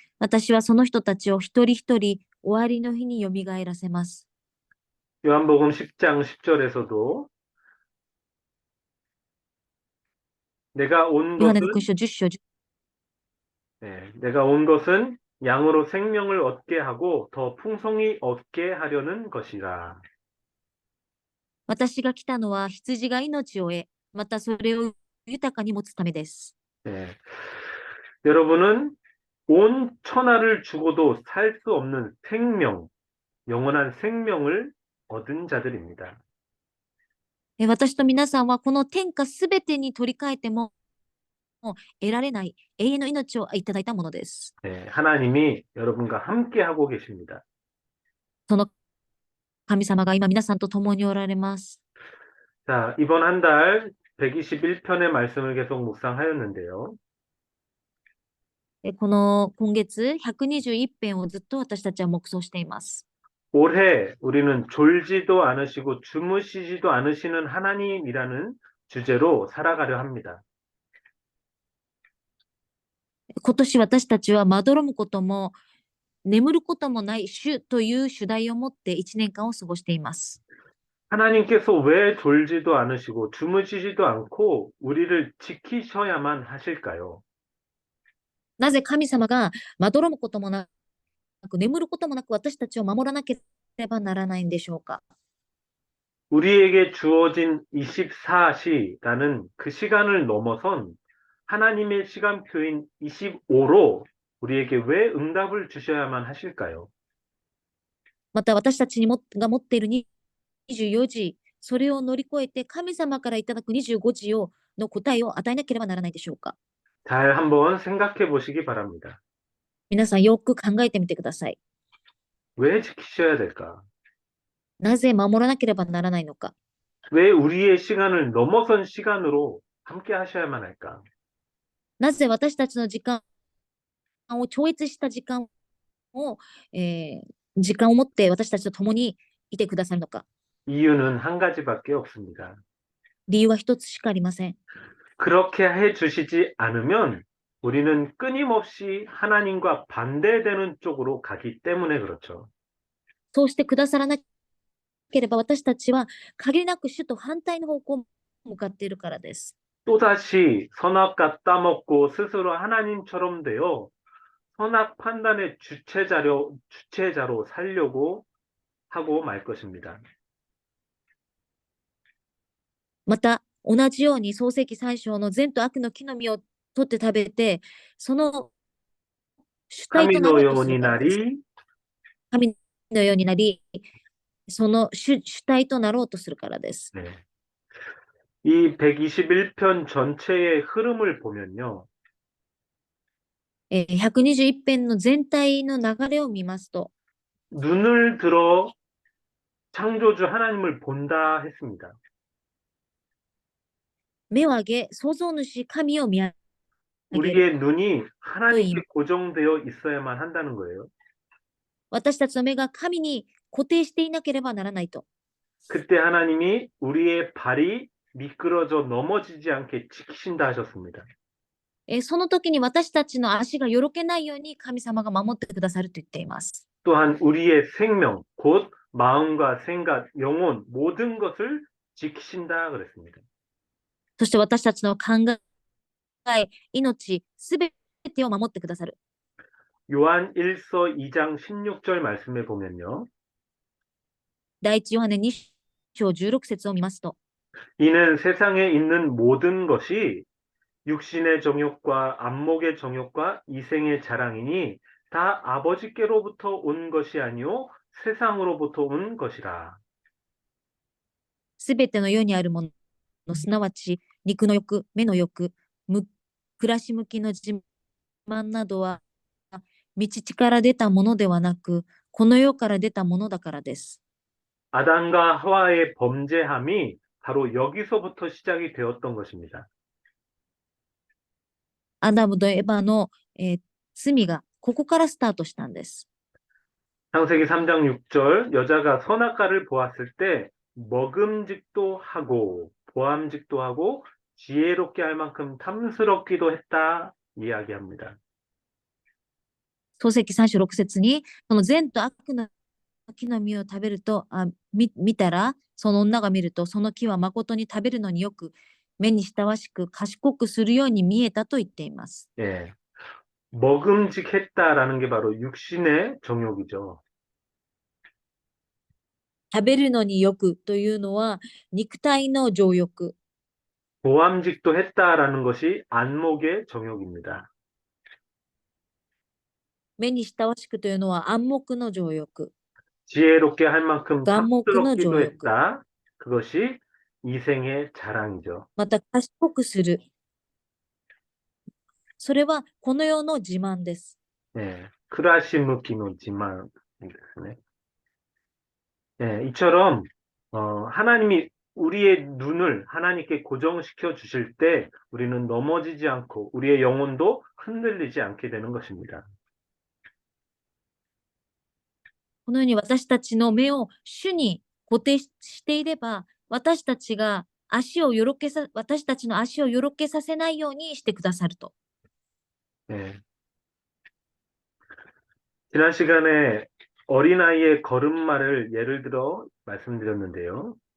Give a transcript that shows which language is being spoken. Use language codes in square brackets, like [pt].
[ja] 私はその人たちを一人一人終わりの日によみがえらせます。 [ko] 요한복음 10장 10절에서도 내가 온 [ja] ヨハネ福音書10章10 [ko] 내가 온 것은 양으로 생명을 얻게 하고 더 풍성히 얻게 하려는 것이라. [ja] 私が来たのは羊が命を得、またそれを豊かに持つためです。 [ko] 예. 여러분은 온 천하를 주고도 살 수 없는 생명, 영원한 생명을 얻은 자들입니다. [ja] 私と皆さんはこの天下すべてに取り替えても得られない永遠の命をいただいたものです。 [ko] 하나님이 여러분과 함께 하고 계십니다. [ja] その神様が今皆さんと共におられます。 [ko] 자, 이번 한 달 121편의 말씀을 계속 묵상하였는데요. [ja] この今月121編をずっと私たちは黙想しています。 [ko] 올해 우리는 졸지도 않으시고 주무시지도 않으시는 하나님이라는 주제로 살아가려 합니다. [ja] 今年私たちはまどろむことも眠ることもない主という主題を持って1年間を過ごしています。 [ko] 하나님께서 왜 졸지도 않으시고 주무시지도 않고 우리를 지키셔야만 하실까요? [ja] なぜ神様がまどろむこともなく眠ることもなく私たちを守らなければならないんでしょうか。 [ko] 우리에게 주어진 24시라는 그 시간을 넘어선 하나님의 시간표인 25로 우리에게 왜 응답을 주셔야만 하실까요? [ja] また私たちが持っている24時、それを乗り越えて神様からいただく25時の答えを与えなければならないでしょうか。 [ko] 잘 한번 생각해 보시기 바랍니다. [ja] 皆さんよく考えてみてください。 [ko] 왜 지키셔야 될까? [ja] なぜ守らなければならないのか。 [ko] 왜 우리의 시간을 넘어선 시간으로 함께 하셔야만 할까? [ja] なぜ私たちの時間を超越した時間を、時間を持って私たちと共にいてくださるのか。 [ko] 이유는 한 가지밖에 없습니다. [ja] 理由は一つしかありません。 [ko] 그렇게 해 주시지 않으면 우리는 끊임없이 하나님과 반대되는 쪽으로 가기 때문에 그렇죠. [ja] そうしてくださらなければ私たちは限りなく主と反対の方向に向かっているからです。 [ko] 또다시 선악과 따먹고 스스로 하나님처럼 되어 선악 판단의 주체자로 살려고 하고 말 것입니다. [ja] また、同じように創世記3章の善と悪の木の実を取って食べて、その主体となろうとする 카미노 からです。 요원이 神のようになり、その主体となろうとするからです。 [ko] 네. 이 121편 전체의 흐름을 보면요. [ja] 121編の全体の流れを見ますと、 [ko] 눈을 들어 창조주 하나님을 본다 했습니다. [ja] 目を上げ、創造主神を見上げる。 [ko] 우리의 눈이 하나님께 고정되어 있어야만 한다는 거예요. [ja] 私たちの目が神に固定していなければならないと。 [ko] 그때 하나님이 우리의 발이 미끄러져 넘어지지 않게 지키신다 하셨습니다. [ja] その時に私たちの足がよろけないように神様が守ってくださると言っています。 [ko] 또한 우리의 생명, 곧 마음과 생각, 영혼 모든 것을 지키신다 그랬습니다. [ja] そして私たちの考え、命、すべてを守ってくださる。 [ko] 요한 1서 2장 16절 말씀에 보면요. [ja] 第一ヨハネ2章16節を見ますと、 [ko] 이는 세상에 있는 모든 것이 육신의 정욕과 안목의 정욕과 이생의 자랑이니 다 아버지께로부터 온 것이 아니요 세상으로부터 온 것이라. [ja] すべての世にあるもの、すなわち肉の欲、目の欲、暮らし向きの自慢などは、道地から出たものではなく、この世から出たものだからです。 [ko] 아담과 하와의 범죄함이 바로 여기서부터 시작이 되었던 것입니다. [ja] アダムとエバの、罪がここからスタートしたんです。 [ko] 창세기 3장 6절, 여자가 선악과를 보았을 때 먹음직도 하고 보암직도 하고 지혜롭게 할 만큼 탐스럽기도 했다 이야기합니다. [ja] 創世記36節に、その善と悪の木の実を食べると、見たら、その女が見ると、その木は誠に食べるのによく、目に親しく賢くするように見えたと言っています。 [ko] 예. 먹음직했다라는 게 바로 육신의 정욕이죠. [ja] 食べるのによくというのは、肉体の情欲。 [ko] 보암직도 했다라는 것이 안목의 정욕입니다. [ja] 目に親しくというのは暗黙の情欲。 [ko] 지혜롭게 할 만큼 [ja] 眼目の情 [ko] 탐스럽기도 [ja] 欲。 [ko] 했다. 그것이 이생의 자랑이죠. [ja] また賢くする。それはこの世の自慢です。 예, 크라시무키노 지망이겠네. [ko] 예, 이처럼 하나님이 우리의 눈을 하나님께 고정시켜 주실 때 우리는 넘어지지 않고 우리의 영혼도 흔들리지 않게 되는 것입니다. [ja] このように私たちの目を主に固定していれば、私たちの足をよろけさせないようにしてくださると。 [ko] 예. 지난 시간에 어린아이의 걸음마를 예를 들어 말씀드렸는데요.